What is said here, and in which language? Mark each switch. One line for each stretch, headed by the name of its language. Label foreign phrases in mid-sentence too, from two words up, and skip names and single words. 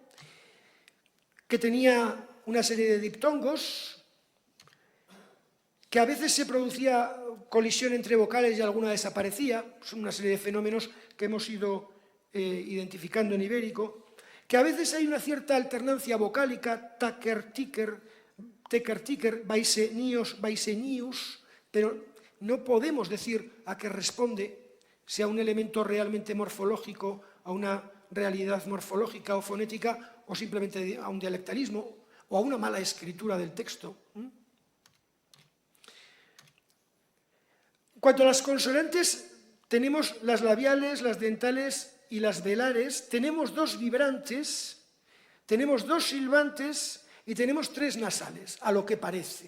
Spanish: que tenía una serie de diptongos, que a veces se producía colisión entre vocales y alguna desaparecía, son una serie de fenómenos que hemos ido identificando en ibérico, que a veces hay una cierta alternancia vocálica, taker, tiker, teker, tiker, baisenios, baisenius, pero no podemos decir a qué responde, sea un elemento realmente morfológico, a una realidad morfológica o fonética, o simplemente a un dialectalismo, o a una mala escritura del texto. En cuanto a las consonantes, tenemos las labiales, las dentales y las velares, tenemos 2 vibrantes, tenemos 2 silbantes y tenemos 3 nasales, a lo que parece.